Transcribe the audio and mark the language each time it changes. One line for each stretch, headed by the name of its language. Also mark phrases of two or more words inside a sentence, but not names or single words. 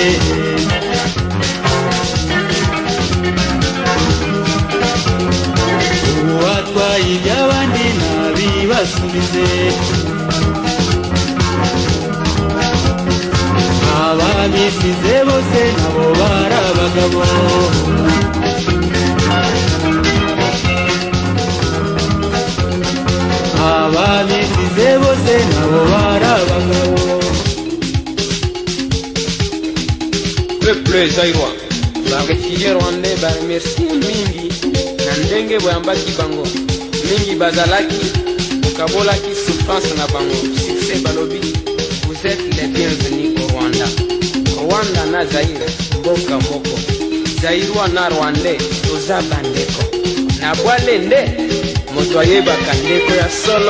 Kinyarwanda: Uwatwaye iby'abandi nabibasubize, ababisize bose nabo bari abagabo, ababisize bose nabo bari abagabo.
French: Peuple zaïrois,
Lingala: ba
French: réfugiés rwandais
Lingala: ba remercier mingi na ndenge boyambaki bango, mingi bazalaki ukabolaki souffrance na bango, succès balobi.
French: Vous êtes les bienvenus au Rwanda.
Lingala: Rwanda na Zaire mboka moko, Zairwa na Rwandais toza bandeko, na bwalende moto ayebaka ndeko ya solo.